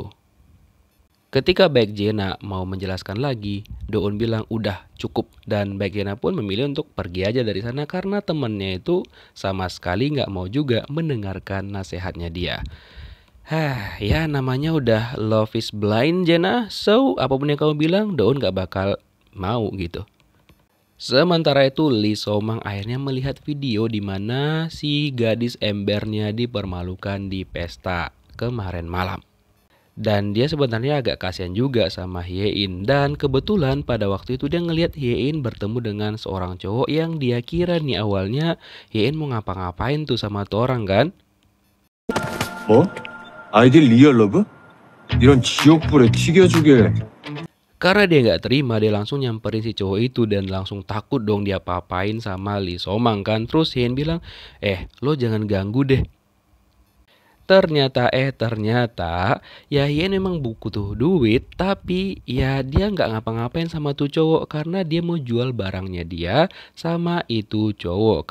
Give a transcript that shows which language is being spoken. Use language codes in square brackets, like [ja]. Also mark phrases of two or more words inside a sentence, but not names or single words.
[id] Ketika Baek Jena mau menjelaskan lagi, Doun bilang udah cukup dan Baek Jena pun memilih untuk pergi aja dari sana karena temennya itu sama sekali nggak mau juga mendengarkan nasihatnya dia. Ya namanya udah [en] love is blind [id] Jena, so apapun yang kamu bilang Doun nggak bakal mau gitu. Sementara itu Lee So-mang akhirnya melihat video di mana si gadis embernya dipermalukan di pesta kemarin malam. Dan dia sebenarnya agak kasihan juga sama Hye-in. Dan kebetulan pada waktu itu dia ngelihat Hye-in bertemu dengan seorang cowok yang dia kira nih awalnya Hye-in mau ngapa-ngapain tuh sama tuh orang kan. [ko] 뭐? 아이들 리얼 러브? 이런 지옥불에 튀겨주게. [id] Karena dia nggak terima, dia langsung nyamperin si cowok itu dan langsung takut dong dia apa-apain sama Lee So-mang kan. Terus Hye-in bilang, lo jangan ganggu deh. Ternyata ya Hye-in memang butuh duit, tapi ya dia nggak ngapa-ngapain sama tuh cowok karena dia mau jual barangnya dia sama itu cowok.